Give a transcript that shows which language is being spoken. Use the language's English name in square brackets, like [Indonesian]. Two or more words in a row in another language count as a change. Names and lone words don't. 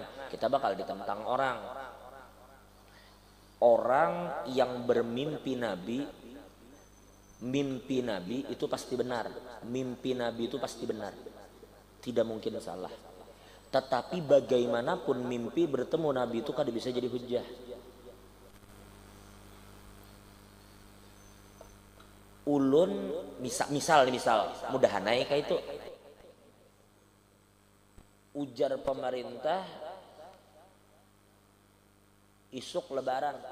[Indonesian] Kita bakal ditentang orang. Orang yang bermimpi Nabi, mimpi Nabi itu pasti benar. Mimpi Nabi itu pasti benar. Tidak mungkin salah. Tetapi bagaimanapun mimpi bertemu Nabi itu kada bisa jadi hujah. [Banjar] Ulun misal mudahanai kayak itu, ujar pemerintah isuk lebaran.